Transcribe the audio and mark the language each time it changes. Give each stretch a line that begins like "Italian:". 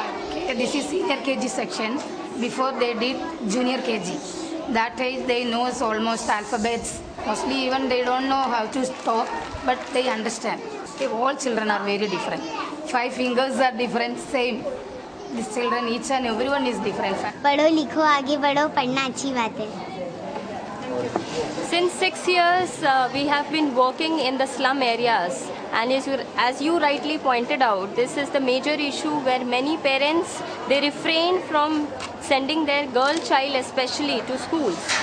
English: Okay, this is senior KG section. Before they did junior KG. That age they know almost alphabets. Mostly even they don't know how to talk, but they understand. Okay, all children are very different. 5 fingers are different, same. These children, each and everyone is different.
Hindi: पढ़ो लिखो आगे बढ़ो, पढ़ना अच्छी बात है.
English: Since 6 years, we have been working in the slum areas, and as you rightly pointed out, this is the major issue where many parents, they refrain from sending their girl child especially to schools.